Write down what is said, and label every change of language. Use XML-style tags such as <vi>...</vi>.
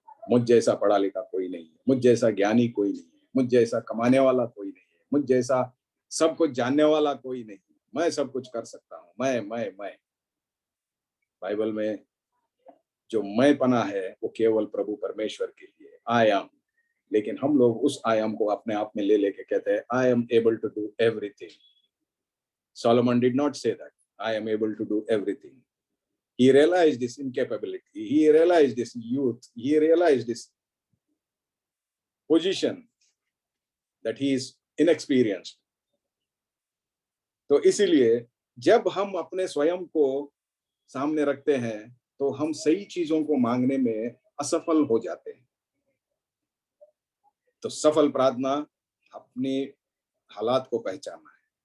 <hi>मुझ जैसा पढ़ा लिखा कोई नहीं है, मुझ जैसा ज्ञानी कोई नहीं है, मुझ जैसा कमाने वाला कोई नहीं है, मुझ जैसा सब कुछ जानने वाला कोई नहीं है, मैं सब कुछ कर सकता हूँ। मैं बाइबल में जो मैं पना है वो केवल प्रभु परमेश्वर के लिए,</hi> <en>I am.</en> <hi>लेकिन हम लोग उस आई एम को अपने आप में ले लेके कहते हैं</hi> <en>I am able to do everything. Solomon did not say that I am able to do everything. He realized this incapability. He realized this youth. He realized this position that he is inexperienced.</en> <hi>तो इसीलिए जब हम अपने स्वयं को सामने रखते हैं तो हम सही चीजों को मांगने में असफल हो जाते हैं। तो सफल प्रार्थना अपनी हालात को पहचानना है।</hi>